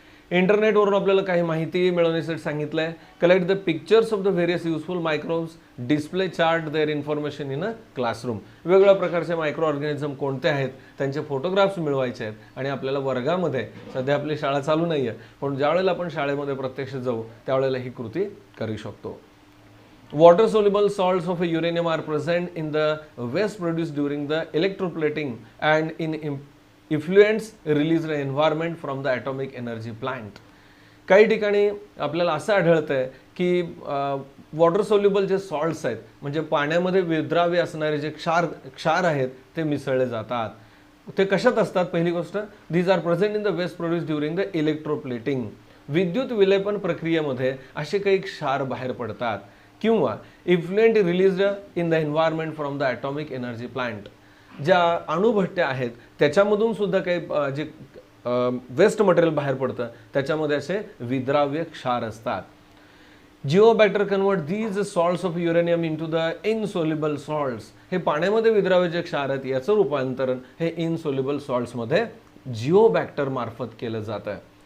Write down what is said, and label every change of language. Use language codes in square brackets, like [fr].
[mr] इंटरनेटवरून आपल्याला काही माहिती मिळवण्यासाठी सांगितलंय. [en] Collect the pictures of the various useful microbes, display chart their information in a classroom. [mr] वेगवेगळ्या प्रकारचे मायक्रो ऑर्गॅनिझम कोणते आहेत त्यांचे फोटोग्राफ्स मिळवायचे आहेत आणि आपल्याला वर्गामध्ये, सध्या आपली शाळा चालू नाही आहे पण ज्यावेळेला आपण शाळेमध्ये प्रत्यक्ष जाऊ त्यावेळेला ही कृती करू शकतो. [en] Water soluble salts of uranium are present in the waste produced during the electroplating and in effluents released in environment from the atomic energy plant. [mr] काही ठिकाणी आपल्याला असं आढळतंय की वॉटर सोल्युबल जे सॉल्ट्स आहेत म्हणजे पाण्यामध्ये विद्राव्य असणारे जे क्षार आहेत ते मिसळले जातात. ते कशात असतात? पहिली गोष्ट, [en] these are present in the waste produced during the electroplating. [mr] विद्युत विलेपन प्रक्रियेमध्ये असे काही क्षार बाहेर पडतात. [en] किंवा effluent released in the environment from the atomic energy plant. [mr] ज्या अणुभट्ट्या आहेत त्याच्यामधून सुद्धा काही जे वेस्ट मटेरियल बाहेर पडतं त्याच्यामध्ये असे विद्राव्य क्षार असतात. [en] Geobacter convert these salts of uranium into the insoluble salts. [mr] हे पाण्यामध्ये विद्राव्य जे क्षार आहेत याचं रूपांतरण हे इनसोल्युबल सॉल्ट्समध्ये जिओबॅक्टर मार्फत केलं जातं.